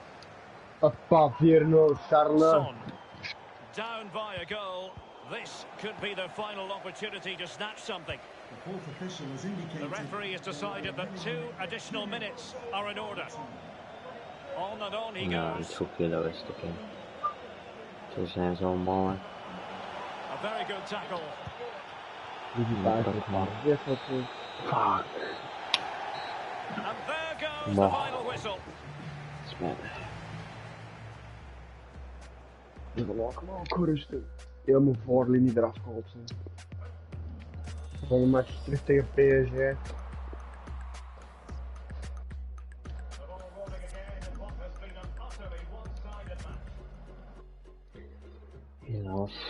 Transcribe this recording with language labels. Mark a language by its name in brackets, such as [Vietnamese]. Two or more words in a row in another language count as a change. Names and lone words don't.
[Dutch] Pas 4-0, Charles. [English] Son. Down by a goal. This could be their final opportunity to snatch something. The fourth official has indicated The referee has decided that 2 additional minutes are in order. On and on he [Dutch] Ja, [English] goes. [Dutch] het is ook heel rustig. Hè. Zo zijn ze allemaal. [English] A very good tackle. Fuck. And there goes No. the final whistle. [Dutch] Speel. Ik wil ook rustig. Heel mijn voorlinie eraf gehaald zijn. Van een match terug tegen PSG. Helaas.